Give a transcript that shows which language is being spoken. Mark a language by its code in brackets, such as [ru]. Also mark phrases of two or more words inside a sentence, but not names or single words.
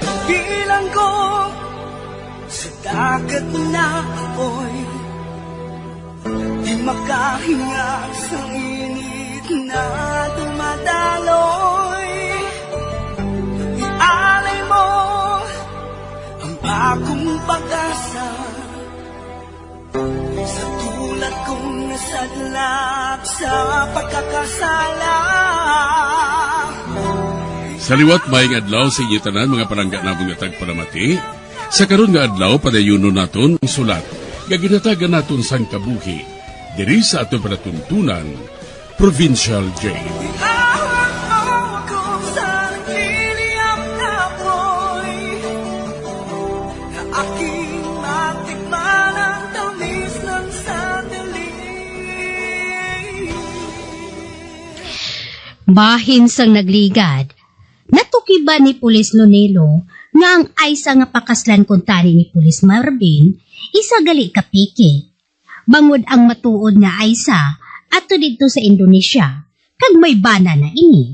[tl] bilang ko sa dagat na apoy, di makahinga sa init na dumadaloy. Ialay mo ang bagong pag-asa sa tulad kong nasadlak sa pagkakasala. [hil] Sa liwat maing adlaw sa inyo tanan mga palangga namong nga tagparamati. Sa karon nga adlaw padayuno naton ang sulat nga ginatagan naton sang kabuhi diri sa aton panatuntunan Provincial Jail. [tl] Iawag mo ako sa nagliliyap na apoy, na aking matikman ang tamis ng sandali. [hil] Bahin sang nagligad, natukiba ni Pulis Lonelo nga ang aysa nga pakaslan kuntani ni Pulis Marvin, isa gali kapiki. Bangod ang matuod nga aysa ato dito sa Indonesia, kag may bana na ini.